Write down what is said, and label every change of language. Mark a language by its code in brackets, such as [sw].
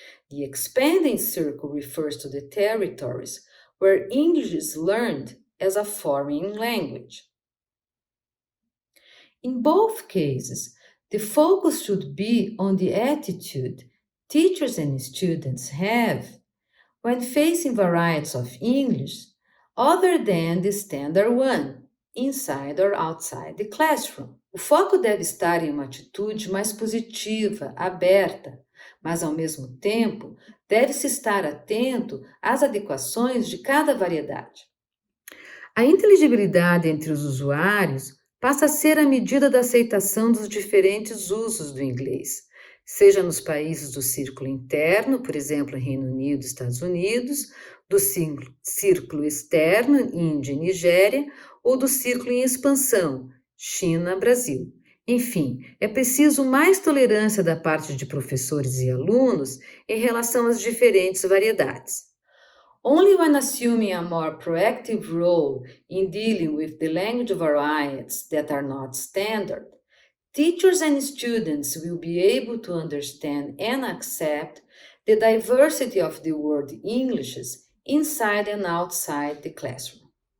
[en] The expanding circle refers to the territories where English is learned as a foreign language. In both cases, The focus should be on the attitude teachers and students have when facing varieties of English other than the standard one, inside or outside the classroom. [pt] O foco deve estar em uma atitude mais positiva, aberta, mas ao mesmo tempo deve-se estar atento às adequações de cada variedade. A inteligibilidade entre os usuários passa a ser a medida da aceitação dos diferentes usos do inglês, seja nos países do círculo interno, por exemplo, Reino Unido e Estados Unidos, do círculo externo, Índia e Nigéria, ou do círculo em expansão, China, Brasil. Enfim, é preciso mais tolerância da parte de professores e alunos em relação às diferentes variedades. [en] Only when assuming a more proactive role in dealing with the language varieties that are not standard, teachers and students will be able to understand and accept the diversity of the word Englishes inside and outside the classroom.